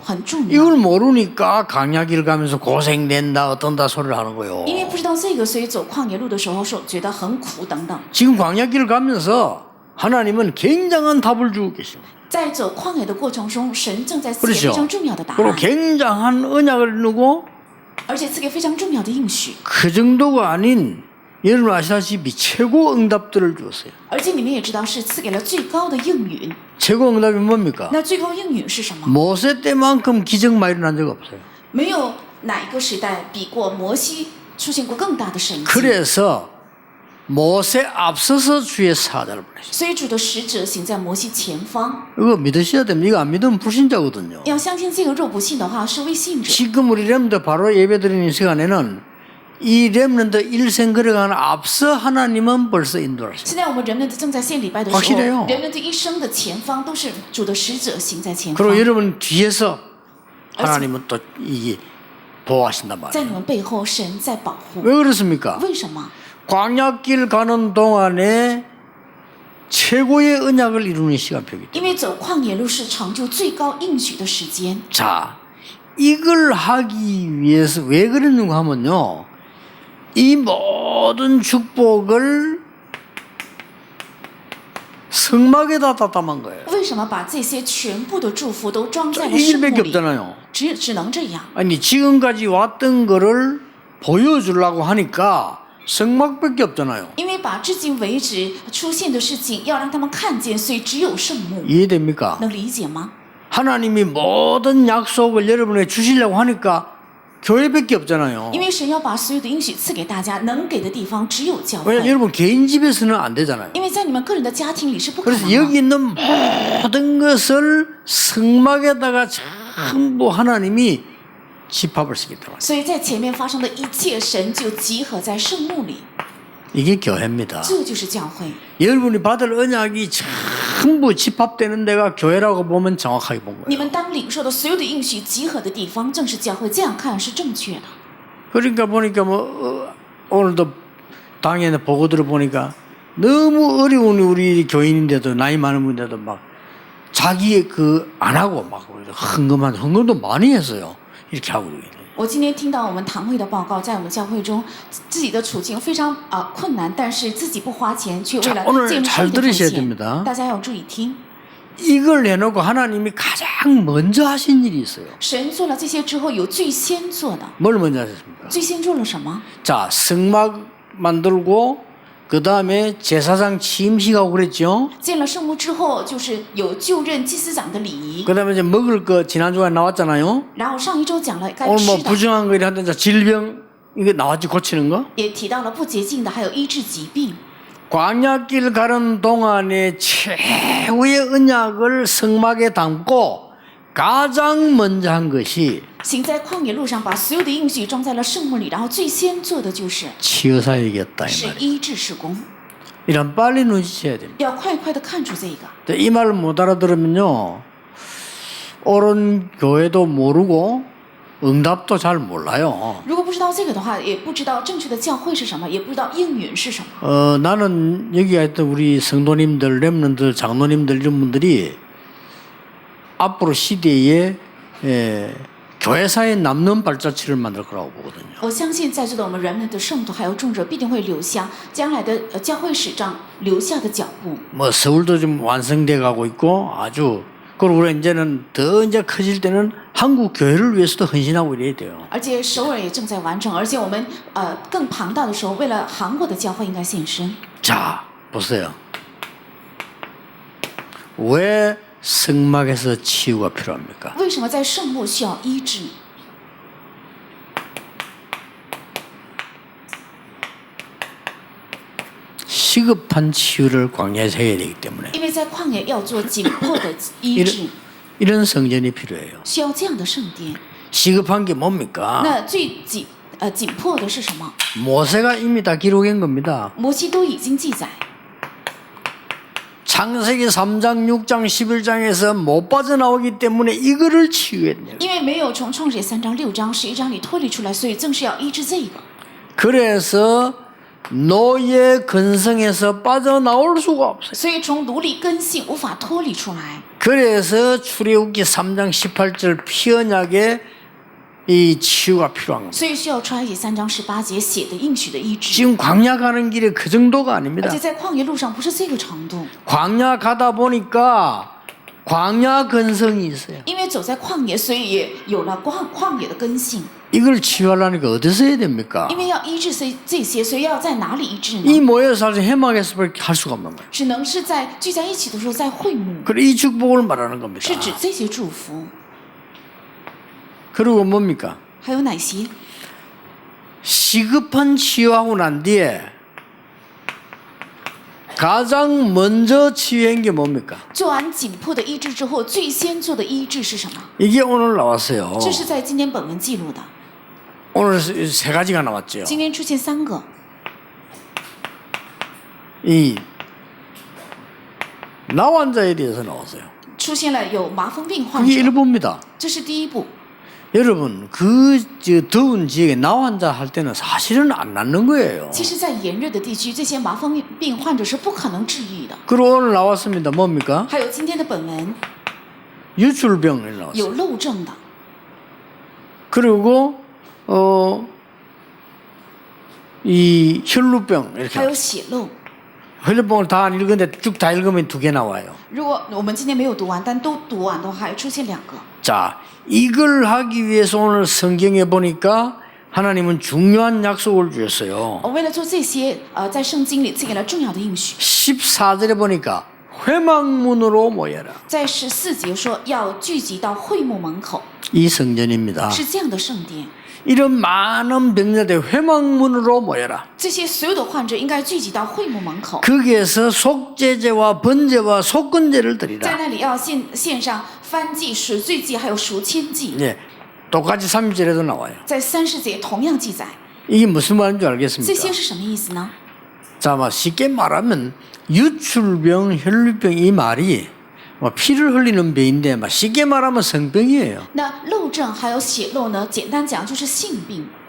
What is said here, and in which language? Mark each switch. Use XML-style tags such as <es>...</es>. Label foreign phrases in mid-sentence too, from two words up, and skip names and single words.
<zh>很重要。</zh> <ko>이걸 모르니까 광야길 가면서 고생된다 어떤다 소리를 하는 거예요.</ko> <zh>因为不知道这个，所以走旷野路的时候说觉得很苦等等。</zh> <ko>지금 광야길을 가면서 하나님은 굉장한 답을 주고 계십니다.</ko> <zh>在走旷野的过程中，神正在赐给</zh> <ko>그렇죠?</ko> <zh>非常重要的答</zh> <ko>그리고</ko> <zh>案，</zh> <ko>굉장한 언약을 누고</ko> <zh>而且赐给非常重要的应许，</zh> <ko>그 정도가 아닌 여러분 아시다시피 최고 응답들을 주었어요.</ko> <zh>而且你们也知道是赐给了最高的应允。</zh> <ko>최고 응답이 뭡니까?</ko> <zh>那最高应允是什么？</zh> <ko>모세 때만큼 기적 많이 일어난 적 없어요.</ko> <zh>没有哪一个时代比过摩西出现过更大的神迹。</zh> <ko>그래서 모세 앞서서 주의 사자를 보내셨어요.</ko> <zh>所以主的使者行在摩西前方。</zh> <ko>이거 믿으셔야 됩니다. 이거 안 믿으면 불신자거든요.</ko> <zh>要相信这个，若不信的话是未信者。</zh> <ko>지금 우리 렘드 바로 예배드리는 시간에는 이 렘런드 일생 걸어가는 앞서 하나님은 벌써 인도하셨어요.</ko> <zh>现在我们人们正在献礼拜的时</zh> <ko>확실해요</ko> <zh>候，人们的一生的前方都是主的使者行在前</zh> <ko>그리고</ko> <zh>方，</zh> <ko>여러분 뒤에서 하나님은 또 이게 보호하신단</ko> <zh>在</zh> <ko>말이에요.</ko> <zh>你们背后神在保护。</zh> <ko>왜 그렇습니까?</ko> <zh>为什么？</zh> <ko>광야길 가는 동안에 최고의 언약을 이루는 시간표이기 때문에.</ko> <zh>因为走旷野路是成就最高应许的时间。</zh> <ko>자, 이걸 하기 위해서 왜 그랬는가 하면요. 이 모든 축복을 성막에다 다 담은 거예요.</ko> <zh>为什么把这些全部的祝福都装在</zh> <ko>이</ko> <zh>了圣幕</zh> <ko>일밖에</ko> <zh>里？</zh> <ko>없잖아요.</ko> <zh>只能这样。</zh> <ko>아니 지금까지 왔던 거를 보여주려고 하니까 성막밖에 없잖아요.</ko> <zh>因为把至今为止出现的事情要让他们看见，所以只有圣幕。</zh> <ko>이해됩니까?</ko> <zh>能理解吗？</zh> <ko>하나님이 모든 약속을 여러분에게 주시려고 하니까 교회밖에 없잖아요.</ko> <zh>因为神要把所有的应许赐给大家，能给的地方只有教</zh> <ko>왜냐면</ko> <zh>会。</zh> <ko>여러분 개인 집에서는 안 되잖아요.</ko> <zh>因为在你们个人的家庭里是不可</zh> <ko>그래서</ko> <zh>能的。</zh> <ko>여기 있는 모든 것을 성막에다가 전부 하나님이 집합을 시켰단 말이에요.</ko> <zh>所以在前面发生的一切，神就集合在圣幕里，</zh> <ko>이게 교회입니다.</ko> <zh>这就是教会。</zh> <ko>여러분이 받을 언약이 전부 집합되는 데가 교회라고 보면 정확하게 본</ko> <zh>你</zh> <ko>거예요.</ko> <zh>们当领受的所有的应许集合的地方，正是教会。这样看是正确的。</zh> <ko>그러니까 보니까 오늘도 당연히 보고들을 보니까 너무 어려운 우리 교인인데도 나이 많은 분인데도 막 자기 그 안 하고 막 헌금도 많이 했어요. 이렇게 하고 있는.</ko> <zh>我今天听到我们堂会的报告，在我们教会中，自己的处境非常困难，但是自己不花钱，却为了</zh> <ko>자, 오늘</ko> <zh>建立</zh> <ko>잘</ko> <zh>圣的奉</zh> <ko>들으셔야</ko> <zh>献。</zh> <ko>됩니다.</ko> <zh>大家要注意听，</zh> <ko>이걸 내놓고 하나님이 가장 먼저 하신 일이 있어요.</ko> <zh>神做了这些之后，有最先做的，</zh> <ko>뭘 먼저 하셨습니까?</ko> <zh>最先做了什么？</zh> <ko>자, 성막 만들고 그 다음에 제사장 취임식하고 그랬죠.</ko> <zh>建了圣幕之后，就是有就任祭司长的礼仪。</zh> <ko>그 다음에 이제 먹을 거 지난주에 나왔잖아요.</ko> <zh>然后上一周讲了该</zh> <ko>오늘 뭐</ko> <zh>吃的，</zh> <ko>부정한 거 이런데 질병 이거 나왔지 고치는 거.</ko> <zh>也提到了不洁净的，还有医治疾病。</zh> <ko>광야길 가는 동안에 최후의 언약을 성막에 담고 가장 먼저 한 것이</ko> <zh>行在旷野路上，把所有的应许装在了圣幕里，然后最先做的就是</zh> <ko>치유사역이었다 이</ko> <zh>是</zh> <ko>말이에요.</ko> <zh>医治事工，</zh> <ko>이런 빨리 눈치채야 됩니다.</ko> <zh>要快快的看出这个。</zh> <ko>이 말을 못 알아들으면요 옳은 교회도 모르고 응답도 잘 몰라요.</ko> <zh>如果不知道这个的话，也不知道正确的教会是什么，也不知道应允是什么。</zh> <ko>나는 여기 있던 우리 성도님들, 렘넌들, 장로님들 이런 분들이 앞으로 시대에 교회사에 남는 발자취를 만들 거라고 보거든요.</ko> <zh>我相信在座的我们人们的圣徒还有众者必定会留下将来的教会史上留下的脚步。</zh> <ko>뭐 서울도 좀 완성돼 가고 있고 아주 그리고 우리 이제는 더 이제 커질 때는 한국 교회를 위해서도 헌신하고 이래야 돼요.</ko> <zh>而且首尔也正在完成，而且我们更庞大的时候，为了韩国的教会应该献身。</zh> <ko>자, 보세요. 왜 성막에서 치유가 필요합니까?</ko> <zh>为什么在圣幕需要医治？</zh> <ko>시급한 치유를 광야에서 해야 되기 때문에</ko> <zh>因为在旷野要做紧迫的医治，</zh> <ko>이런 성전이 필요해요.</ko> <zh>需要这样的圣殿。</zh> <ko>시급한 게 뭡니까?</ko> <zh>那最紧迫的是什么？</zh> <ko>모세가 이미 다 기록한 겁니다.</ko> <zh>摩西都已经记载。</zh> <ko>창세기 3장, 6장, 11장에서 못 빠져나오기 때문에 이거를 치유해야 돼요.</ko> <zh>因为没有从创世3章、6章、11章里脱离出来，所以正是要医治这个。</zh> <ko>그래서 노예 근성에서 빠져나올 수가 없어요.</ko> <zh>所以从奴隶根性无法脱离出来。</zh> <ko>그래서 출애굽기 3장 18절 피언약에 이 치유가 필요한 겁니다.</ko> <zh>所以需要穿越3章18节写的应许的医治。</zh> <ko>지금 광야 가는 길에 그 정도가</ko> <zh>而</zh> <ko>아닙니다.</ko> <zh>且在旷野路上不是这个程度，</zh> <ko>광야 가다 보니까 광야 근성이 있어요.</ko> <zh>因为走在旷野，所以也有了旷野的根性。</zh> <ko>이걸 치유하려니까 어디서 해야 됩니까?</ko> <zh>因为要医治这些，所以要在哪里医治</zh> <ko>이</ko> <zh>呢？</zh> <ko>모여서 사실 해막에서밖에 할 수가 없는 거예요.</ko> <zh>只能是在聚在一起的时候，在会幕，</zh> <ko>그래 이 축복을 말하는 겁니다.</ko> <zh>是指这些祝福。</zh> <ko>그리고 뭡니까?</ko> <zh>还有哪些？</zh> <ko>시급한 치유하고 난 뒤에 가장 먼저 치유한 게 뭡니까?</ko> <zh>做完紧迫的医治之后，最先做的医治是什么？</zh> <ko>이게 오늘 나왔어요.</ko> <zh>这是在今天本文记录的。</zh> <ko>오늘 세 가지가 나왔죠.</ko> <zh>今天出现3个，</zh> <ko>이 나환자에 대해서 나왔어요.</ko> <zh>出现了有麻风病患</zh> <ko>그게</ko> <zh>者，</zh> <ko>일부입니다.</ko> <zh>这是第一步。</zh> <ko>여러분 그 더운 지역에 나환자 할 때는 사실은 안 낫는 거예요.</ko> <zh>其实，在炎热的地区，这些麻风病患者是不可能治愈的。</zh> <ko>그리고 오늘 나왔습니다. 뭡니까?</ko> <zh>还有今天的本文</zh> <ko>유출병이 나왔어요.</ko> <zh>有漏症的，</zh> <ko>그리고 이 혈루병</ko> <zh>还</zh> <ko>이렇게</ko> <zh>有血漏。</zh> <ko>혈루병을 다 안 읽었는데 쭉 다 읽으면 2개 나와요.</ko> <zh>如果我们今天没有读完，但都读完的话，还出现2个。</zh> <ko>자, 이걸 하기 위해서 오늘 성경에 보니까 하나님은 중요한 약속을 주셨어요.</ko> <zh>为了做这些，在圣经里赐给了重要的应许。</zh> <ko>14절에 보니까 회막문으로 모여라.</ko> <zh>在14节说要聚集到会幕门口，</zh> <ko>이 성전입니다.</ko> <zh>是这样的圣殿。</zh> <ko>이런 많은 병자들 회막문으로 모여라.</ko> <zh>这些所有的患者应该聚集到会幕门口，</zh> <ko>거기에서 속죄제와 번제와 속건제를</ko> <zh>在</zh> <ko>드리라.</ko> <zh>那里要献上燔祭、赎罪祭，还有赎愆祭。</zh> <ko>예, 똑같이 30절에도 나와요.</ko> <zh>在30节同样记载，</zh> <ko>이게 무슨 말인지</ko> <zh>这</zh> <ko>알겠습니까?</ko> <zh>些是什么意思呢？</zh> <ko>자, 쉽게 말하면 유출병, 혈루병 이 말이 피를 흘리는 병인데 쉽게 말하면 성병이에요.</ko> <zh>那漏症还有血漏呢？简单讲就是性病。</zh>